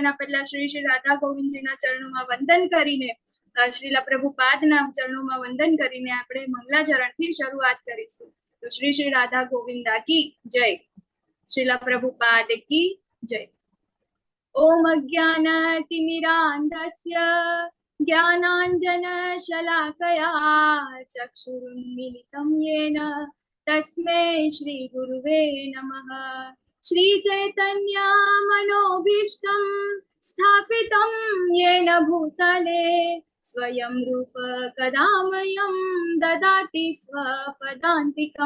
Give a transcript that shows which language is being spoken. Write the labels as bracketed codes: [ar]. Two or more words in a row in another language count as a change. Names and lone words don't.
[gu] એના પહેલા શ્રી શ્રી રાધા ગોવિંદજીના ચરણોમાં વંદન કરીને, શ્રીલા પ્રભુપાદના ચરણોમાં વંદન કરીને આપણે મંગલાચરણથી શરૂઆત કરીશું. તો શ્રી શ્રી રાધા ગોવિંદા [hi] की जय, [gu] શ્રીલા પ્રભુપાદ [hi] की जय. [sa] ओम अज्ञानतिमिरान्धस्य ज्ञानांजन शलाकया चक्षुरुन्मिलितं येन तस्मै श्री गुरुवे नमः. श्री चैतन्य मनोभीष्टं स्थापितं येन भूतले स्वयं रूप कदा मह्यं ददाति स्वपदान्तिकं.